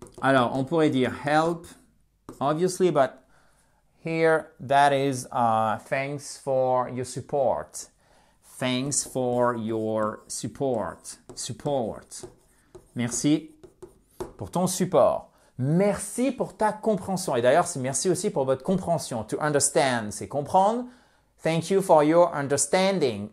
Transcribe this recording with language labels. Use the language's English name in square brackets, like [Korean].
[French] Alors, on pourrait dire [English] help, obviously, but here that is thanks for your support. Thanks for your support. [French] Support. Merci pour ton support. Merci pour ta compréhension. Et d'ailleurs, c'est merci aussi pour votre compréhension. [English] To understand, [French] c'est comprendre. [English] Thank you for your understanding.